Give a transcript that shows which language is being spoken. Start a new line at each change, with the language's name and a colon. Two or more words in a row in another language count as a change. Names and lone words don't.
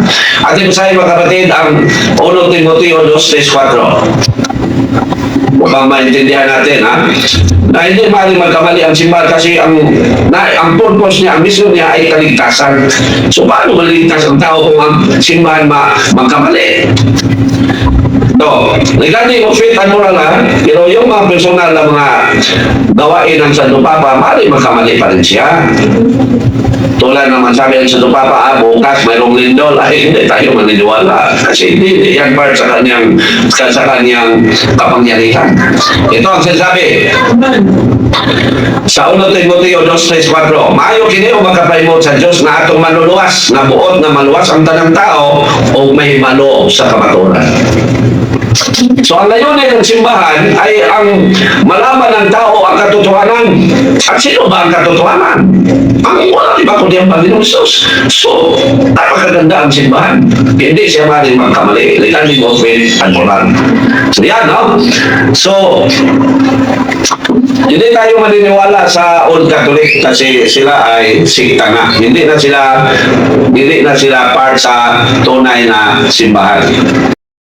Filipino: At ito sa mga kapatid, ang 1 Timoteo 2:4. Upang maintindihan natin, na hindi maaaring magkamali ang simbahan kasi ang purpose niya, ang mission niya ay kaligtasan. So, paano maligtas ang tao kung ang simbahan magkamali?
English: No, regarding of faith and moral,
Filipino: pero yung mga personal na mga gawain ng Santo Papa, maaaring magkamali pa rin siya. Tulad naman sabi ng Santo Papa, bukas mayroong lindol, ay hindi tayo maniniwala. Kasi hindi yan part sa kanyang kapangyarihan. Ito ang sinasabi. Sa 1 Timoteo 2:4,
Cebuano: maayo kini o makapahimo sa Dios na atong manuluwas, na buot na maluwas ang tanang tao o may malo sa kamaturan.
Filipino: So ang layunin ng simbahan ay ang malaman ng tao ang katotohanan. At sino ba ang katotohanan? Ang wala iba kundi ang Panginoon Sus. So, napakaganda ang simbahan. Hindi siya maaaring magkamali.
English: Regarding of faith and moral.
Filipino: So yan, no? So, hindi tayo maniniwala sa Old Catholic kasi sila ay sikta na. Hindi na sila part sa tunay na simbahan.